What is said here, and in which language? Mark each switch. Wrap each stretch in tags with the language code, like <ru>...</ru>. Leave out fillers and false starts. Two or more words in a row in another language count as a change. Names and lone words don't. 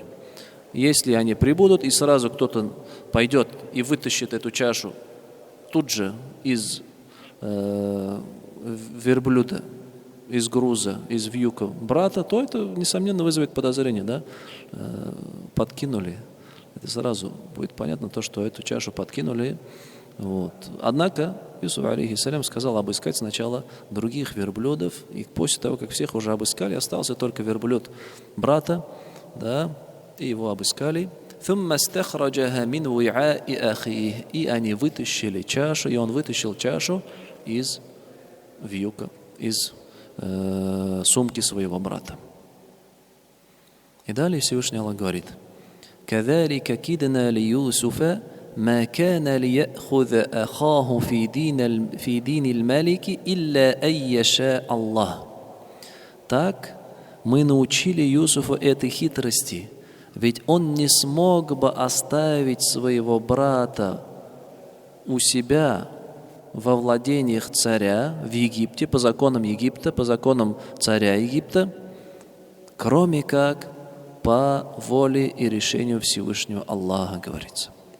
<ru>Если они прибудут, и сразу кто-то пойдет и вытащит эту чашу тут же из верблюда, из груза, из вьюка брата, то это, несомненно, вызовет подозрение, да? Подкинули Это сразу будет понятно то, что эту чашу подкинули. Вот. Однако Юсуф, алейхиссалям, сказал обыскать сначала других верблюдов. И после того, как всех уже обыскали, остался только верблюд брата, да, и его обыскали.</ru> <ar>ثم استخرجها من وعاء أخيه.</ar> <ru>И они вытащили чашу, и он вытащил чашу из вьюка, из сумки своего брата. И далее Всевышний Аллах говорит:</ru> <ar>كذلك كدنا ليوسف ما كان ليأخذ أخاه في دين الملك إلا أن يشاء الله.</ar> <ru>Так мы научили Юсуфа этой хитрости, ведь он не смог бы оставить своего брата у себя во владениях царя в Египте, по законам Египта, по законам царя Египта, кроме как по воле и решению Всевышнего Аллаха, говорится.</ru>